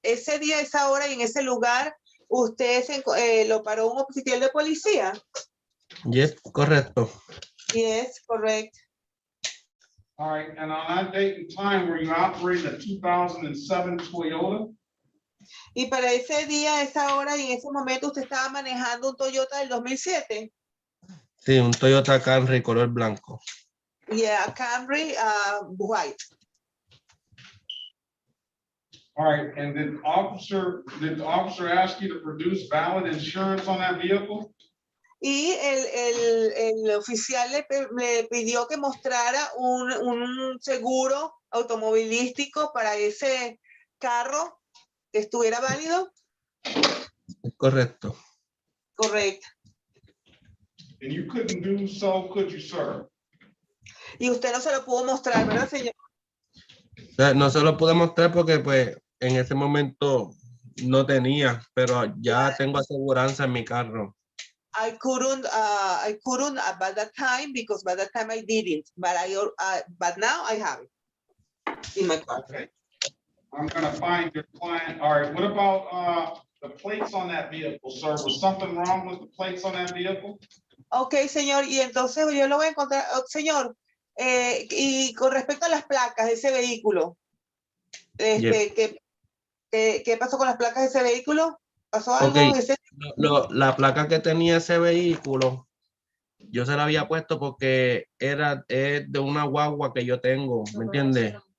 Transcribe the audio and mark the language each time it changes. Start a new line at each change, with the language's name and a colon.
Spanish: Ese día, esa hora y en ese lugar, ¿usted lo paró un oficial de policía?
English: Yes,
Spanish: correcto.
English: Yes, correct. All right, and on that date and time, were you operating a 2007 Toyota?
Spanish: Y para ese día, esa hora y en ese momento, ¿usted estaba manejando un Toyota del 2007? Sí, un Toyota Camry color blanco.
English: Yeah, Camry, white. All right, and did the officer ask you to produce valid insurance on that vehicle?
Spanish: y el oficial le pidió que mostrara un seguro automovilístico para ese carro que estuviera válido. Correcto. Correcto. And you couldn't do so, could you, sir? Y usted no se lo pudo mostrar, ¿verdad, señor? O sea, no se lo pude mostrar porque pues en ese momento no tenía, pero ya tengo aseguranza en mi carro.
English: I couldn't by that time because by that time I didn't, but now I have it in my car. Okay. I'm gonna find your client. All right, what about the plates on that vehicle, sir? Was something wrong with the plates on that vehicle?
Spanish: Ok, señor, y entonces yo lo voy a encontrar, señor, y con respecto a las placas de ese vehículo, ¿qué pasó con las placas de ese vehículo? ¿Pasó algo?
English: Okay.
Spanish: La placa que tenía ese vehículo, yo se la había puesto porque es de una guagua que yo tengo, ¿me entiendes?